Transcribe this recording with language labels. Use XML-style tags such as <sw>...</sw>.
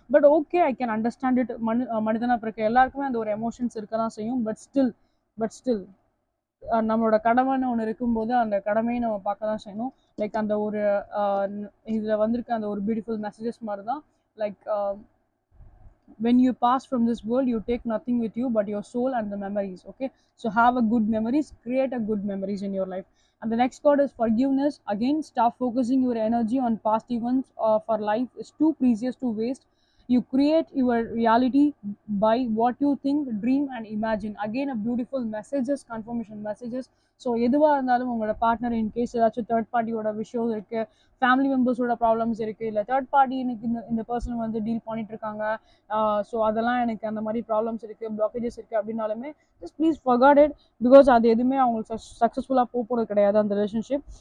<en>But okay, I can understand it.</en> <ta>மனிதனா பிறக்க எல்லாருக்குமே அந்த ஒரு எமோஷன்ஸ் இருக்க தான் செய்யும். பட் ஸ்டில் நம்மளோட கடமைன்னு ஒன்று இருக்கும்போது அந்த கடமையை நம்ம பார்க்க தான் செய்யணும்.</ta> <en>like</en> <ta>அந்த ஒரு இதில் வந்திருக்க அந்த ஒரு பியூட்டிஃபுல் மெசேஜஸ் மாதிரி தான்</ta> <en>Like when you pass from this world, you take nothing with you but your soul and the memories. Okay, so have a good memories, create a good memories in your life. And the next card is forgiveness. Again, stop focusing your energy on past events for life is too precious to waste. You create your reality by what you think, dream and imagine. Again, a beautiful messages, confirmation messages.</en> <ta>So எதுவாக இருந்தாலும் உங்களோட partner in case ஏதாச்சும் third பார்ட்டியோட விஷயம் இருக்குது, family மெம்பர்ஸோட problems இருக்குது, இல்லை third party எனக்கு இந்த பர்சன் வந்து டீல் பண்ணிட்டு இருக்காங்க, ஸோ அதெல்லாம் எனக்கு அந்த மாதிரி ப்ராப்ளம்ஸ் இருக்குது, பிளாக்கேஜஸ் இருக்குது அப்படின்னாலுமே</ta> <en>Just please forget it.</en> <ta>Because அது எதுவுமே அவங்களுக்கு சக்ஸஸ்ஃபுல்லாக போகிறது கிடையாது அந்த ரிலேஷன்ஷிப்.</ta>